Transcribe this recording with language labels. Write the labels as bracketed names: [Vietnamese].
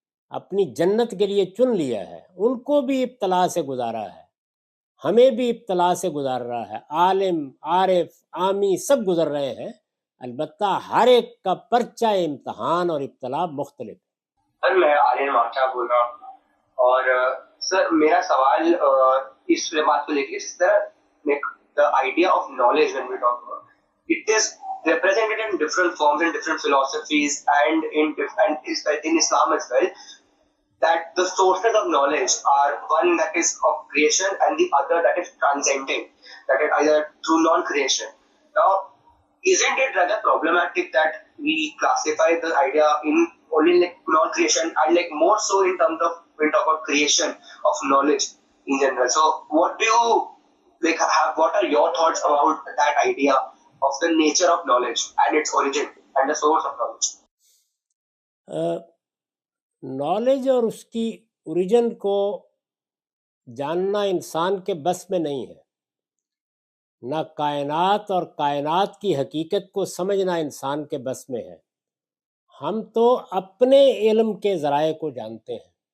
[Urdu] اپنی جنت کے لیے چن لیا ہے، ان کو بھی ابتلا سے گزارا ہے، ہمیں بھی ابتلا سے گزار رہا ہے، عالم، عارف، عامی سب گزر رہے ہیں، البتہ ہر ایک کا پرچہ امتحان اور ابتلا مختلف ہے۔ سر میں آرین ماچا بول رہا ہوں، اور سر میرا سوال اس بات کو لے کے اس طرح [English] the idea of knowledge when we talk about it is represented in different forms in different philosophies and in Islam as well, that the sources of knowledge are one that is of creation and the other that is transcending, that is either through non-creation. Now, isn't it rather problematic that we classify the idea in only like non-creation and like more so in terms of when we talk about creation of knowledge in general? So what do you like have, what are your thoughts about that idea of the nature of knowledge and its origin and the source of knowledge? [Urdu] Knowledge اور اس کی origin کو جاننا انسان کے بس میں نہیں ہے، نہ کائنات اور کائنات کی حقیقت کو سمجھنا انسان کے بس میں ہے۔ ہم تو اپنے علم کے ذرائع کو جانتے ہیں،